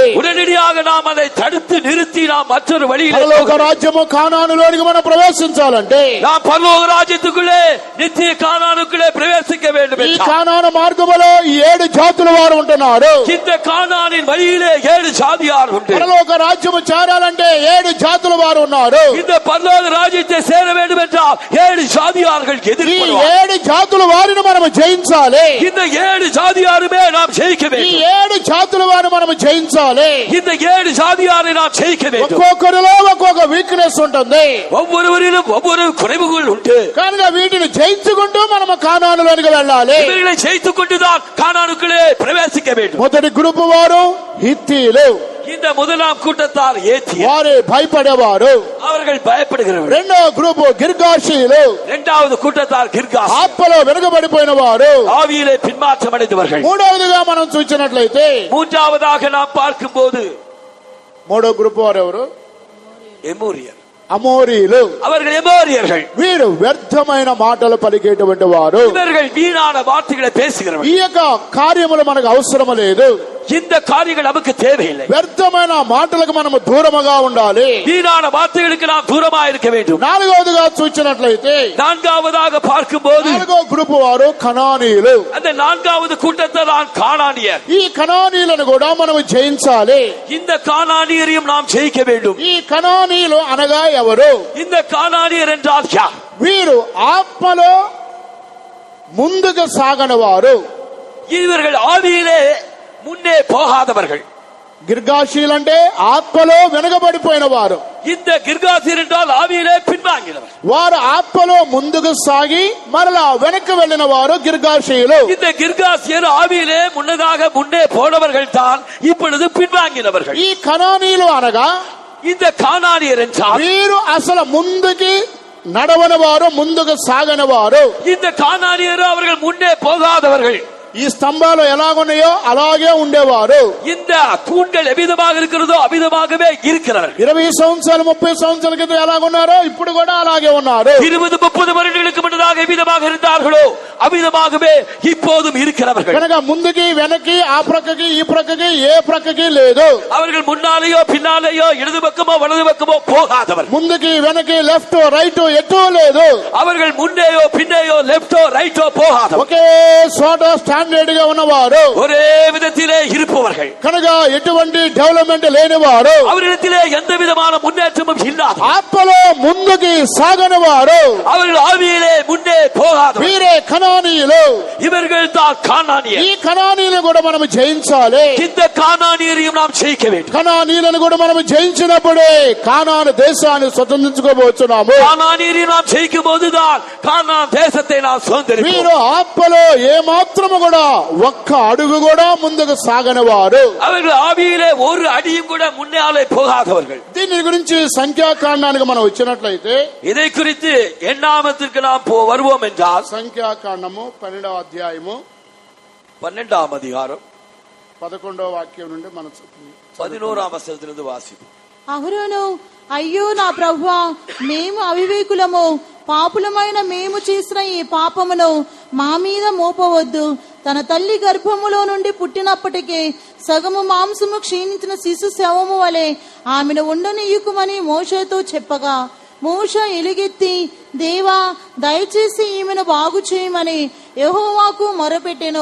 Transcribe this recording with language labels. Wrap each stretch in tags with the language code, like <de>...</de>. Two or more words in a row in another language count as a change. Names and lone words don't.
<ta>உடனடியாக நாம் அதை தடுத்து நிறுத்தி நாம் மற்றொரு வழியில்</ta> <te>పరలోక రాజ్యము కానానులోనికి మనం ప్రవేశించాలంటే</te> <ta>நாம் பரலோக ராஜ்யத்துக்குள்ளே நித்திய கானானுக்குள்ளே பிரவேசிக்க வேண்டும்.</ta> <te>ఈ కానాను మార్గములో 7 జాతుల వారు ఉంటున్నారు.</te> <ta>இந்த கானானின் வழியிலே 7 ஜாதியார் உண்டு.</ta> <te>పరలోక రాజ్యము చేరాలంటే 7 జాతుల వారు ఉన్నారు.</te> <ta>இந்த பரலோக ராஜ்யத்தை சேர வேண்டும் என்றால் 7 ஜாதியார்கள்</ta> <te>ఈ</te> <ta>எதிர்ப்பார்கள்.</ta> <te>7 జాతుల వారిని మనం జయించాలి.</te> <ta>இந்த 7 ஜாதியாருமே நாம் ஜெயிக்க</ta> <te>ఈ</te> <ta>வேண்டும்.</ta> <te>7 జాతుల వారిని మనం జయించాలి.</te> <ta>இந்த 7 ஜாதியாரை நாம் ஜெயிக்க வேண்டும்.</ta> <te>ఒక్కొక్కరిలో ఒక్కొక్క వీక్నెస్ ఉంటుంది.</te> <ta>ஒவ்வொருவரிலும் ஒவ்வொரு குறைவுகள் உண்டு.</ta> <te>కనుక వీటిని జయించుకుంటూ మనం కానానులోనికి వెళ్ళాలి.</te> <ta>இவர்களை ஜெயித்துக் கொண்டுதான் கானானுக்குள்ளே பிரவேசிக்க வேண்டும்.</ta> <te>మొదటి గ్రూప్ వారు హిత్తీలు.</te> <ta>இந்த முதலாம் கூட்டத்தார் ஏத்தியர்,</ta> <te>వారు భయపడేవారు.</te> <ta>அவர்கள் பயப்படுகிறவர்கள்.</ta> <te>రెండో గ్రూప్ గిర్గాషీలు.</te> <ta>இரண்டாவது கூட்டத்தார் கிர்காஸ்,</ta> <te>ఆత్మలో వెనుకబడిపోయిన వారు.</te> <ta>ஆவியிலே பின்மாற்றம் அடைந்தவர்கள்.</ta> <te>మూడవదిగా మనం చూసినట్లయితే</te> <ta>மூன்றாவதாக நாம் பார்க்கும்போது</ta> <te>మూడో గ్రూప్ వారు ఎవరు?</te> <ta>எமோரியர்,</ta> <te>అమోరీలు.</te> <ta>அவர்கள் எமோரியர்கள்.</ta> <te>వీరు వ్యర్థమైన మాటలు పలికేటువంటి వారు.</te> <ta>இவர்கள் வீணான வார்த்தைகளை பேசுகிறவர்கள்.</ta> <te>ఈ యొక్క కార్యములు మనకు అవసరం లేదు.</te> <ta>இந்த காரியங்கள் நமக்கு தேவையில்லை.</ta> <te>వ్యర్థమైన మాటలకు మనము దూరముగా ఉండాలి.</te> <ta>வீணான வார்த்தைகளுக்கு நாம் தூரமா இருக்க வேண்டும்.</ta> <te>నాలుగవదిగా చూసినట్లయితే</te> <ta>நான்காவதாக பார்க்கும்போது</ta> <te>నాలుగో గ్రూప్ వారు కనానీయులు.</te> <ta>அந்த நான்காவது கூட்டத்தார் தான் கானானியர்.</ta> <te>ఈ కనానీయులను కూడా మనము జయించాలి.</te> <ta>இந்த கானானியரையும் நாம் ஜெயிக்க வேண்டும்.</ta> <te>ఈ కనానీయులు అనగా ఎవరు?</te> <ta>இந்த கானானியர் என்றால் யார்?</ta> <te>వీరు ఆత్మలో ముందుకు సాగని వారు.</te> <ta>இவர்கள் ஆவியிலே முன்னே போகாதவர்கள்.</ta> <te>గిర్గాషీలు అంటే ఆత్మలో వెనుకబడిపోయిన వారు.</te> <ta>இந்த கிர்காசியர் என்றால் ஆவியிலே பின்வாங்கினவர்.</ta> <te>వారు ఆత్మలో ముందుకు సాగి మరలా వెనక్కి వెళ్ళిన వారు గిర్గాషీలు.</te> <ta>இந்த கிர்காசியர் ஆவியிலே முன்னதாக முன்னே போனவர்கள் தான் இப்பொழுது பின்வாங்கினவர்கள்.</ta> <te>ఈ కనానీయులు అనగా</te> <ta>இந்த கானானியர் என்றால்</ta> <te>వీరు అసలు ముందుకి నడవని వారు, ముందుకు సాగని వారు.</te> <ta>இந்த கானானியர் அவர்கள் முன்னே போகாதவர்கள்.</ta> <te>ఈ స్తంభాలు ఎలాగున్నాయో అలాగే ఉండేవారు.</te> <ta>இந்த தூண்கள் எவ்விதமாக இருக்கிறதோ அவ்விதமாகவே இருக்கிறார்கள்.</ta> <te>20 సంవత్సరాలు 30 సంవత్సరాల క్రితం ఎలాగున్నారో ఇప్పుడు కూడా అలాగే ఉన్నారు.</te> <ta>20-30 வருடங்களுக்கு முன்னதாக எவ்விதமாக இருந்தார்களோ அவ்விதமாகவே இப்போதும் இருக்கிறவர்கள்.</ta> <te>కనుక ముందుకి వెనక్కి ఆ ప్రక్కకి ఈ ప్రక్కకి ఏ ప్రక్కకి లేదు.</te> <ta>அவர்கள் முன்னாலேயோ பின்னாலேயோ இடது பக்கமோ வலது பக்கமோ போகாதவர்கள்.</ta> <te>ముందుకి వెనక్కి</te> <en>left right</en> <te>ఎటూ లేదు.</te> <ta>அவர்கள் முன்னேயோ பின்னேயோ லெப்டோ ரைட்டோ போகாதவர்கள்.</ta> <te>ఒకే చోట స్టాండర్డ్ గా ఉన్నవారు.</te> <ta>ஒரே விதத்திலே இருப்பவர்கள்.</ta> <te>కనుక ఎటువంటి డెవలప్మెంట్ లేనివారు.</te> <ta>அவரிடத்திலே எந்த விதமான முன்னேற்றமும் இல்லாத,</ta> <te>ఆత్మలో ముందుకి సాగని వారు.</te> <ta>அவர்கள் ஆவியிலே முன்னே போகாதவர்கள்.</ta> <te>వీరే కనానీయులు.</te> <ta>இவர்கள் தான் கானானியர்.</ta> <te>ఈ కనానీయులను కూడా మనం జయించాలి.</te> <ta>இந்த கானானியரையும் நாம் ஜெயிக்க வேண்டும்.</ta> <te>కనానీయులను కూడా మనం జయించినప్పుడే కానాను దేశాన్ని స్వతంత్రించుకోబోతున్నాము.</te> <ta>கானானியரையும் நாம் ஜெயிக்கும் போதுதான் கானான் தேசத்தை நாம் சுதந்திரிப்போம்.</ta> <te>వీరు ఆత్మలో ఏ మాత్రము కూడా ఒక్క అడుగు కూడా ముందుకు సాగని వారు.</te> <ta>அவர்கள் ஆவியிலே ஒரு அடியும் கூட முன்னாலே போகாதவர்கள்.</ta> <te>దీని గురించి సంఖ్యాకాండానికి మనం వచ్చినట్లయితే</te> <ta>இதை குறித்து எண்ணாமத்திற்கு நாம் வருவோம் என்றால்</ta> <te>సంఖ్యాకాండము 12వ అధ్యాయము</te> <ta>12ஆம் அதிகாரம்</ta> <te>11వ వాక్యం నుండి మనం</te> <ta>11ஆம் வசனத்திலிருந்து வாசிப்போம்.</ta> <te>అహరోను, అయ్యో నా ప్రభువా, మేము అవివేకులము, పాపులమైన మేము చేసిన ఈ పాపమును మా మీద మోపవద్దు. తన తల్లి గర్భములో నుండి పుట్టినప్పటికీ సగము మాంసము క్షీణించిన శిశు శవము వలె ఆమెను ఉండనీయుకుమని మోషేతో చెప్పగా, మోషే ఎలుగెత్తి, దేవా దయచేసి ఈమెను బాగు చేయమని యెహోవాకు మొరపెట్టెను.</te>